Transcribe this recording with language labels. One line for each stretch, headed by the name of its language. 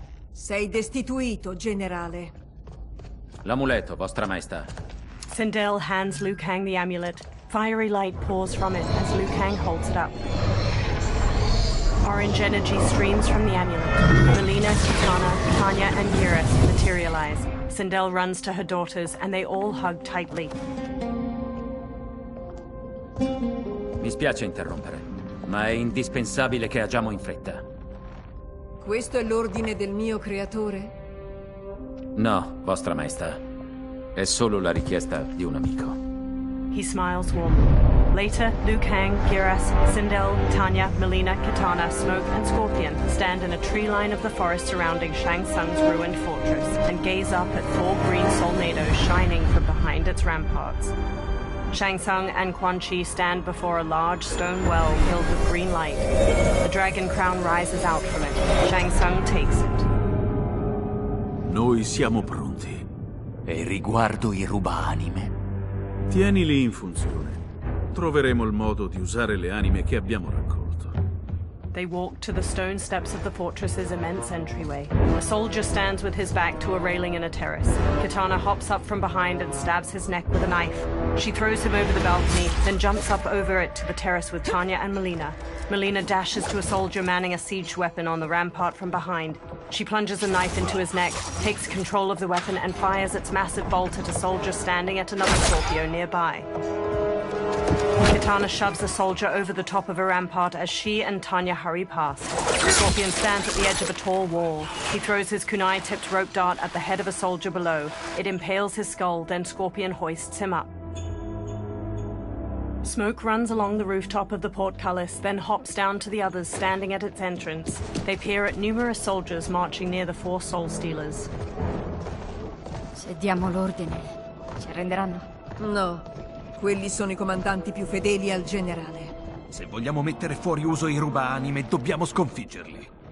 Italian: Sei destituito, generale. L'amuleto, Vostra Maestà.
English: Sindel hands Liu Kang the amulet. Fiery light pours from it as Liu Kang holds it up. Orange energy streams from the amulet. Melina, Kitana, Tanya, and Eurus materialize. Sindel runs to her daughters, and they all hug tightly.
Italian: Mi spiace interrompere, ma è indispensabile che agiamo in fretta. Questo è l'ordine del mio creatore? No, Vostra Maestà. È solo la richiesta di un amico.
English: He smiles warmly. Later, Liu Kang, Geras, Sindel, Tanya, Melina, Kitana, Smoke, and Scorpion stand in a tree line of the forest surrounding Shang Tsung's ruined fortress and gaze up at 4 green solnados shining from behind its ramparts. Shang Tsung and Quan Chi stand before a large stone well filled with green light. The dragon crown rises out from it. Shang Tsung takes it.
Italian: Noi siamo pronti. E riguardo i rubaanime? Tienili in funzione. Troveremo il modo di usare le anime che abbiamo raccolto.
English: They walk to the stone steps of the fortress's immense entryway. A soldier stands with his back to a railing in a terrace. Kitana hops up from behind and stabs his neck with a knife. She throws him over the balcony, then jumps up over it to the terrace with Tanya and Melina. Melina dashes to a soldier manning a siege weapon on the rampart from behind. She plunges a knife into his neck, takes control of the weapon, and fires its massive bolt at a soldier standing at another Scorpio nearby. Katana shoves the soldier over the top of a rampart as she and Tanya hurry past. Scorpion stands at the edge of a tall wall. He throws his kunai-tipped rope dart at the head of a soldier below. It impales his skull, then Scorpion hoists him up. Smoke runs along the rooftop of the portcullis, then hops down to the others standing at its entrance. They peer at numerous soldiers marching near the 4 Soul Stealers.
Italian: Se diamo l'ordine, ci arrenderanno? No, quelli sono i comandanti più fedeli al generale. Se vogliamo mettere fuori uso i rubaanime, dobbiamo sconfiggerli.